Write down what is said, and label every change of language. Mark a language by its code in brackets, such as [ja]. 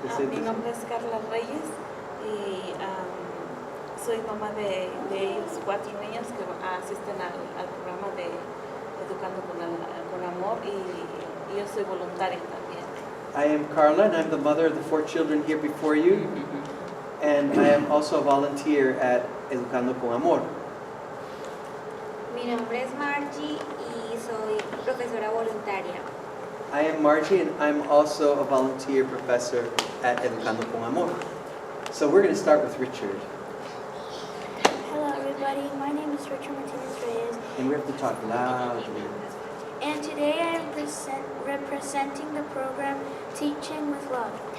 [es] Mi nombre es Carla Reyes y soy mamá de ellos, 4 niños que asisten al programa de Educando con Amor y yo soy voluntaria también. [en] I am Carla, and I'm the mother of the 4 children here before you, and I am also a volunteer at Educando con Amor. [es] Mi nombre es Margie y soy profesora voluntaria. [en] I am Margie, and I'm also a volunteer professor at Educando con Amor. So we're going to start with Richard. Hello everybody, my name is Richard Martinez Reyes. And we have to talk loudly. And today I am representing the program Teaching with Love.